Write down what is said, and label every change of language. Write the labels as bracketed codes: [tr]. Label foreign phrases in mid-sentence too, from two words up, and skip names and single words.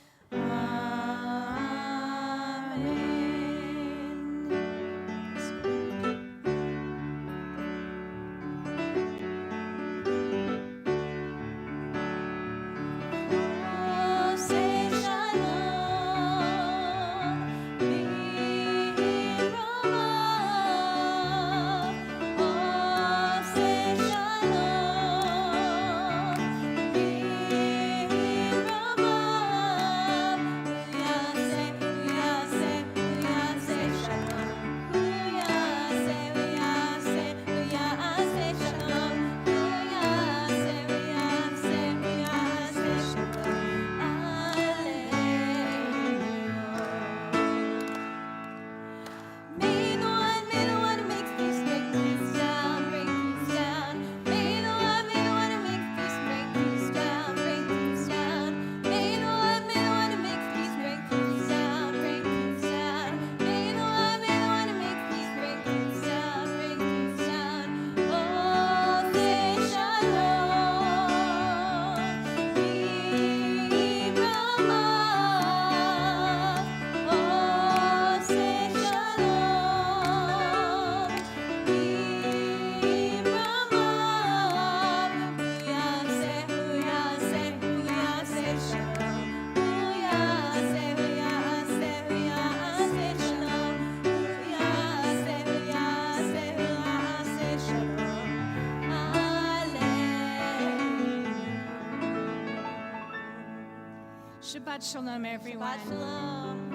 [he] עושה שלום במרומיו. עושה שלום במרומיו. יעשה, יעשה, יעשה שלום. יעשה, יעשה, יעשה שלום. יעשה, יעשה, יעשה שלום. [en] May the one who makes peace break peace down, break peace down. May the one who makes peace break peace down, break peace down. May the one who makes peace break peace down, break peace down. May the one who makes peace break peace down, break peace down. [he] עושה שלום במרומיו. עושה שלום במרומיו. יעשה, יעשה, יעשה שלום. יעשה, יעשה, יעשה שלום. יעשה, יעשה, יעשה שלום. שבת שלום, everyone. שבת שלום.